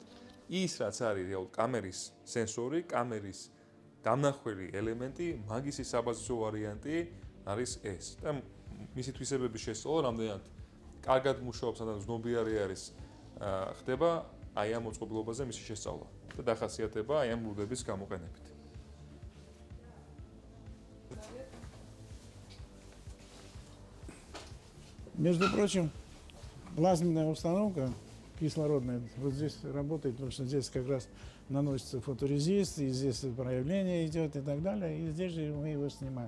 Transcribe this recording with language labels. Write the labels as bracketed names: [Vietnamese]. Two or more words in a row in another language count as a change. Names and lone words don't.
[Georgian] ის რაც არის რეალურად კამერის სენსორი, კამერის დამნახველი ელემენტი, მაგისი საბაზისო ვარიანტი არის ეს. და მისი თვისებების შესწავლა რამდენად კარგად მუშაობს, ან ზნობიარი არის ხდება აი ამ მოწყობილობაზე მისი შესწავლა და დახასიათება აი ამ ლუდების გამოყენებით. [Russian] Между прочим, плазменная установка кислородная вот здесь работает, потому что здесь как раз наносится фоторезист, и здесь проявление идет и так далее, и здесь же мы его снимаем.